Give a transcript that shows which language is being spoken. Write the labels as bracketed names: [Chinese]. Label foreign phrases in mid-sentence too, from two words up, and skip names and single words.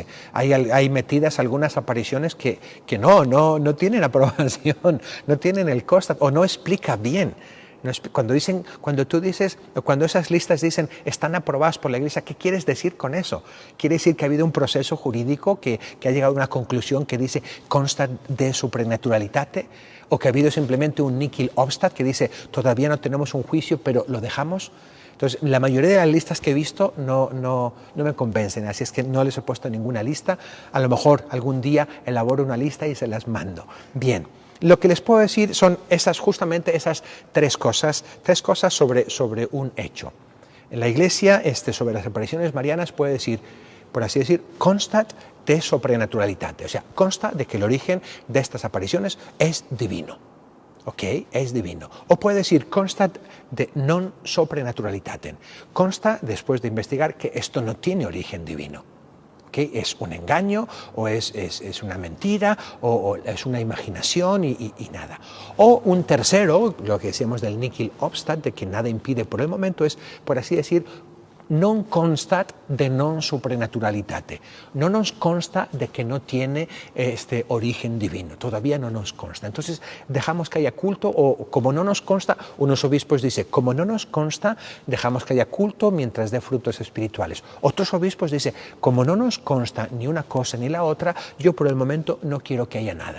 [Spanish] Hay metidas algunas apariciones que no tienen aprobación, no tienen el constat o no explica bien. Cuando esas listas dicen están aprobadas por la Iglesia, ¿qué quieres decir con eso? ¿Quiere decir que ha habido un proceso jurídico que ha llegado a una conclusión que dice [Latin] consta de supranaturalitate? [Spanish] ¿O que ha habido simplemente un [Latin] nihil obstat [Spanish] que dice todavía no tenemos un juicio pero lo dejamos? Entonces, la mayoría de las listas que he visto no me convencen, así es que no les he puesto ninguna lista. A lo mejor algún día elaboro una lista y se las mando. Bien. Lo que les puedo decir son justamente esas tres cosas sobre un hecho. En la Iglesia, sobre las apariciones marianas puede decir, por así decir, [Latin] constat de sobrenaturalitate, [Spanish] o sea, consta de que el origen de estas apariciones es divino. ¿Ok? Es divino. O puede decir [Latin] constat de non sobrenaturalitatem. [Spanish] Consta, después de investigar, que esto no tiene origen divino. ¿Okay? Es un engaño o es una mentira o es una imaginación y nada. O un tercero, lo que decíamos del [Latin] nihil obstat, [Spanish] de que nada impide por el momento, es, por así decir, [Latin] non constat de non supranaturalitate. [Spanish] No nos consta de que no tiene origen divino. Todavía no nos consta. Entonces dejamos que haya culto o como no nos consta, unos obispos dicen, como no nos consta, dejamos que haya culto mientras dé frutos espirituales. Otros obispos dicen, como no nos consta ni una cosa ni la otra, yo por el momento no quiero que haya nada.